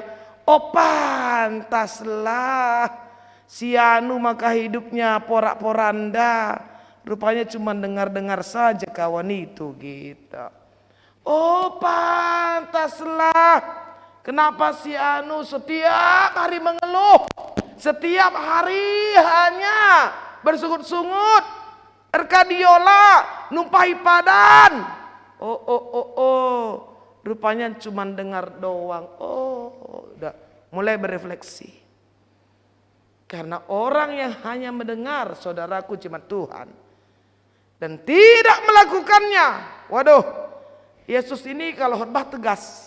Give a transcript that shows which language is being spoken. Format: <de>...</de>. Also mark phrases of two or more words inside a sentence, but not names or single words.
<id>Oh pantaslah si anu maka hidupnya porak-poranda, rupanya cuma dengar-dengar saja kawan itu gitu. Oh pantaslah kenapa si anu setiap hari mengeluh, setiap hari hanya bersungut-sungut,</id> <btx>erkadiola, numpahi padan.</btx> <id>Oh, rupanya cuma dengar doang. Oh, udah mulai berefleksi. Karena orang yang hanya mendengar, saudaraku, cuma Tuhan, dan tidak melakukannya. Waduh, Yesus ini kalau khotbah tegas.</id>